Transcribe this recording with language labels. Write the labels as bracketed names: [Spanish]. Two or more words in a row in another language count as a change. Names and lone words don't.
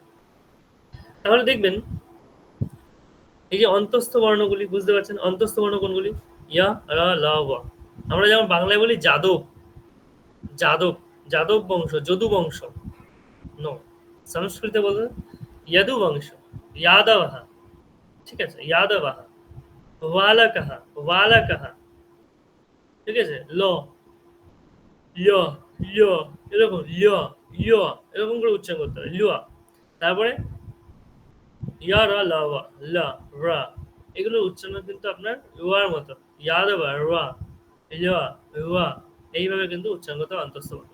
[Bangla] তাহলে দেখবেন এই যে অন্তঃস্থ বর্ণগুলি, বুঝতে পারছেন অন্তঃস্থ বর্ণ কোনগুলি? ইয়া রা লা ওয়া। আমরা যেমন বাংলায় বলি যাদব, যাদব, যাদব বংশ, যদু বংশ, নো, সংস্কৃতে বলতে যদু বংশ, यादवः, ঠিক আছে, [Sanskrit] यादवः, वालकः, वालकः, [Bangla] ঠিক আছে, ল য় য়, এরকম য় য়, এরকম করে উচ্চারণ করতে হবে, লিয়া। তারপরে ইয়া রা লা ওয়া, লা রা, এগুলো উচ্চারণ কিন্তু আপনার ওয়ার মতো, यादव রা ইয়া ওয়া, এইভাবে কিন্তু উচ্চারণ করতে হবে অন্তঃস্থ বর্ণ।